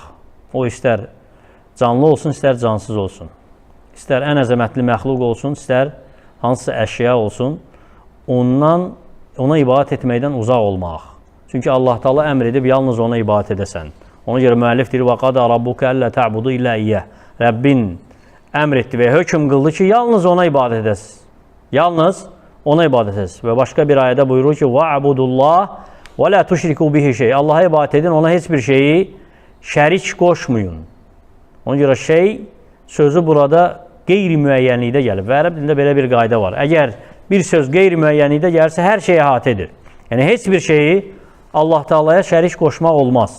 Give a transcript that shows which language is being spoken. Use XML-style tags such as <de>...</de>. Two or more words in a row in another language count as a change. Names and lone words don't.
<az>O istər canlı olsun, istər cansız olsun. İstər ən əzəmətli məxluq olsun, istər hansısa əşya olsun, ona ibadət etməkdən uzaq olmaq. Çünki Allah Taala əmr edib, yalnız ona ibadət edəsən. Ona görə müəllif deyir,</az> <ar>وَقَدَ رَبُّكَ أَلَّا تَعْبُدُ إِلَّا إِيَّهِ.</ar> <az>Rəbbin əmr etdi və hökm qıldı ki, yalnız ona ibadət edəsiz. Yalnız ona ibadət edəsiz. Və başqa bir ayədə buyurur ki,</az> <ar>وَعَبُدُ اللّٰهِ وَلَا تُشْرِكُوا بِهِ شَيْءٍ.</ar> <az>Allaha ibadət edin, ona heç bir şeyi şərik qoşmayın. Ona görə şey sözü burada qeyri-müəyyənlikdə gəlib. Və ərəb dilində belə bir qayda var. Əgər bir söz qeyri-müəyyənlikdə gəlirsə, hər şeyə əhatə edir. Yəni, heç bir şeyi Allah Taala'ya şərik qoşmaq olmaz.</az>